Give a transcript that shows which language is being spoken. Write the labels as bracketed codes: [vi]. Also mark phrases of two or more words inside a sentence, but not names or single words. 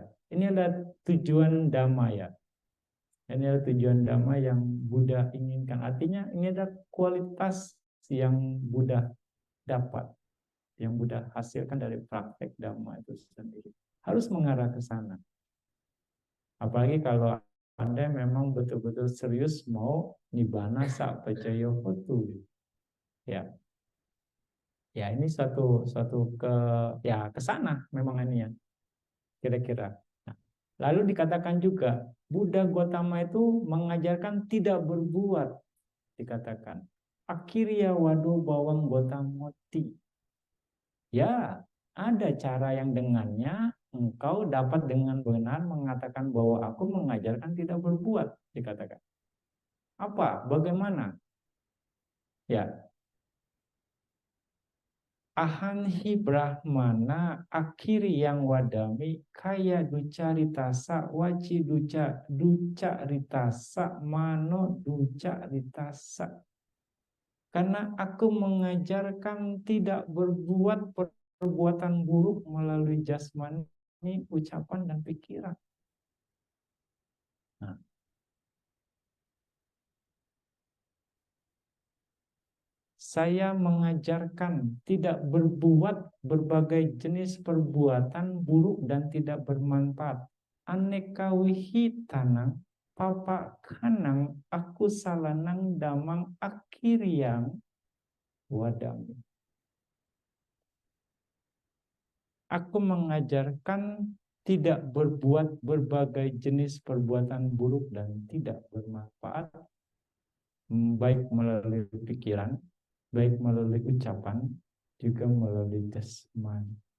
[id] Ini adalah tujuan Dhamma ya. Ini adalah tujuan Dhamma yang Buddha inginkan. Artinya ini adalah kualitas yang Buddha dapat, yang Buddha hasilkan dari praktek Dhamma itu sendiri. Harus mengarah ke sana. Apalagi kalau Anda memang betul-betul serius mau [pi] nibbana sappacaya hotu. [id] Ya. Ya, ini suatu ke sana memang ini ya. Kira-kira. Nah, lalu dikatakan juga Buddha Gotama itu mengajarkan tidak berbuat, dikatakan. [pi] Akirya wado bawang Gotamoti. [id] Ya, ada cara yang dengannya engkau dapat dengan benar mengatakan bahwa aku mengajarkan tidak berbuat, dikatakan. Apa? Bagaimana? [pi] Ya. Ahanhi Brahmana akhiri yang wadami kaya duca ritasa waci duca ritasa mano duca ritasa. [id] Karena aku mengajarkan tidak berbuat perbuatan buruk melalui jasmani, ucapan dan pikiran. Nah, saya mengajarkan tidak berbuat berbagai jenis perbuatan buruk dan tidak bermanfaat. [pi] Aneka wihitanang papa kanang aku salanang damang akhiriang wadami. [id] Aku mengajarkan tidak berbuat berbagai jenis perbuatan buruk dan tidak bermanfaat, baik melalui pikiran, baik melalui ucapan, juga melalui jasmani.